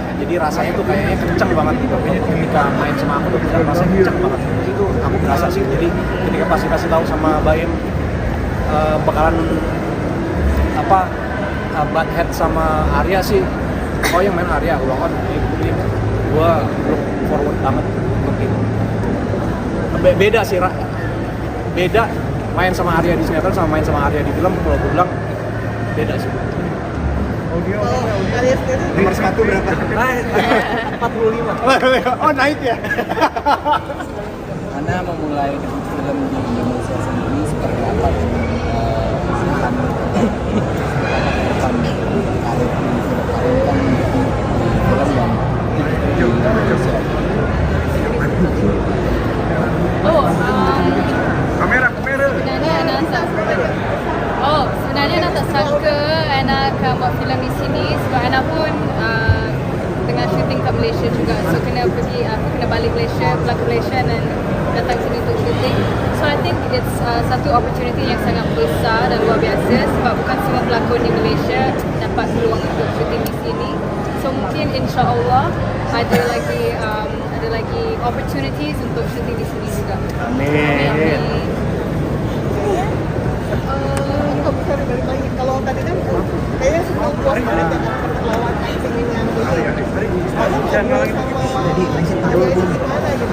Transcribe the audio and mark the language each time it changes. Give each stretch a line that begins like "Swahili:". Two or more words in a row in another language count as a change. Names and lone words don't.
Indonesian: Jadi rasanya tuh kayaknya kenceng banget gitu. Ketika main sama aku tuh bisa rasanya kenceng banget. Itu aku berasa sih. Jadi ketika pasti kasih tahu sama Baim bakalan
English: butt head
Indonesian: sama Arya sih. Oh yang main Arya, gua kan gua
English: look forward
Indonesian: banget untuk itu. Beda sih, beda main sama Arya di sinetron sama main sama Arya di film. Kalau gue bilang beda sih. Arya sendiri Nomor sepatu berapa? 45. Oh naik ya? Anda memulai film di Indonesia sendiri seperti apa? Akan karir di film dan di Indonesia.
Malay: Sebenarnya Ana tak sangka Ana akan buat filem di sini, sebab Ana pun tengah syuting kat Malaysia juga, so kena balik Malaysia, pulang ke Malaysia dan datang sini untuk syuting.
English: So I think it's
Malay: satu opportunity yang sangat besar dan luar biasa, sebab bukan semua pelakon di Malaysia dapat peluang untuk syuting di sini. So mungkin
Arabic: insya-Allah
Malay: ada ada lagi opportunities untuk syuting di sini juga. Amin.
Indonesian: Kok bisa balik lagi? Kalau tadi kan kayaknya semua puas banget ya karena lawan acting yang gitu. Kalau ngobrol sama Arya itu gimana gitu?